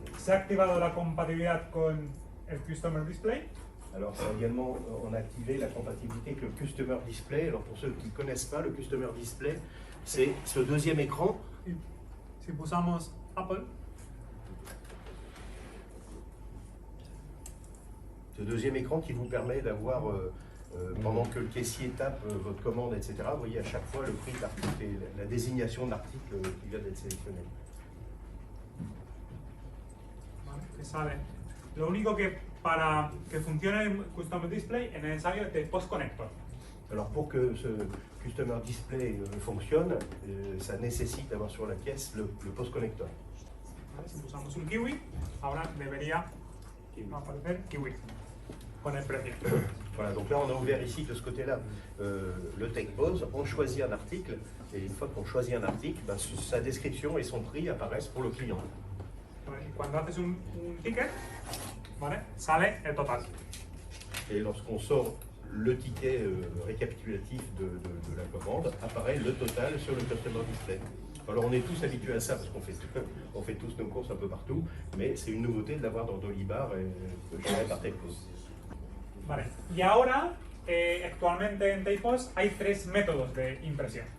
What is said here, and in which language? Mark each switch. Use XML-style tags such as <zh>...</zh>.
<es>Se ha activado la compatibilidad con el Customer Display.</es> <fr>Alors également, on a activé la compatibilité avec le Customer Display. Alors pour ceux qui ne connaissent pas, le Customer Display, c'est ce deuxième écran.</fr> <es>Y si pulsamos Apple,</es> <fr>Ce deuxième écran qui vous permet d'avoir, pendant que le caissier tape votre commande, etc., vous voyez à chaque fois le prix de l'article et la désignation de l'article qui vient d'être sélectionné.</fr> <es>¿vale? Que sale. Lo único que para que funcione el Customer Display es necesario el Post Connector.</es> <fr>Alors pour que ce Customer Display fonctionne, ça nécessite d'avoir sur la pièce le post connector.</fr> <es>¿Vale? Si pulsamos un kiwi, ahora debería aparecer kiwi con el precio.</es> <fr>Voilà, donc là on a ouvert ici de ce côté-là le TechPOS, on choisit un article, et une fois qu'on choisit un article, ben, sa description et son prix apparaissent pour le client.</fr> <es>¿Vale? Y cuando haces un ticket, ¿vale? Sale el total.</es> <fr>Et lorsqu'on sort le ticket récapitulatif de la commande, apparaît le total sur le Customer Display. Alors on est tous habitués à ça parce on fait tous nos courses un peu partout, mais c'est une nouveauté de l'avoir dans Dolibar et géré par TechPOS.</fr> <es>Vale. Y ahora, actualmente en TechPOS hay tres métodos de impresión.</es>